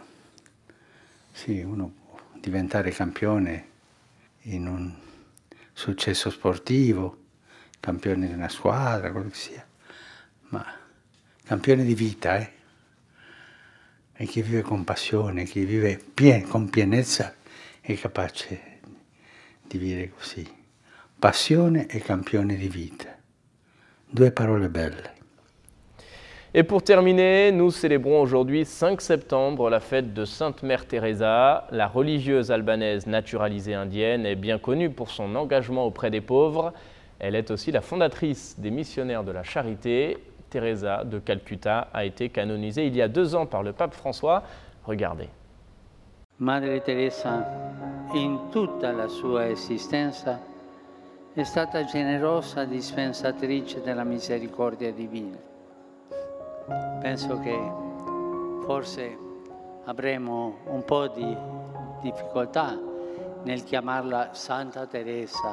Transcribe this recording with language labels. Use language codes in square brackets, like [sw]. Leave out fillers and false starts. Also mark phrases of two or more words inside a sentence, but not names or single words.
[it] Sì, uno può diventare campione in un successo sportivo, campione di una squadra, quello che sia, ma campione di vita, E chi vive con passione, chi vive con pienezza è capace di vivere così. Passione et campione di vita. Due parole belle. [fr] Et pour terminer, nous célébrons aujourd'hui 5 septembre la fête de Sainte Mère Teresa. La religieuse albanaise naturalisée indienne est bien connue pour son engagement auprès des pauvres. Elle est aussi la fondatrice des missionnaires de la charité. Teresa de Calcutta a été canonisée il y a 2 ans par le pape François. Regardez. [it] Madre Teresa, in tutta la sua esistenza, è stata generosa dispensatrice della misericordia divina. Penso che forse avremo un po' di difficoltà nel chiamarla Santa Teresa.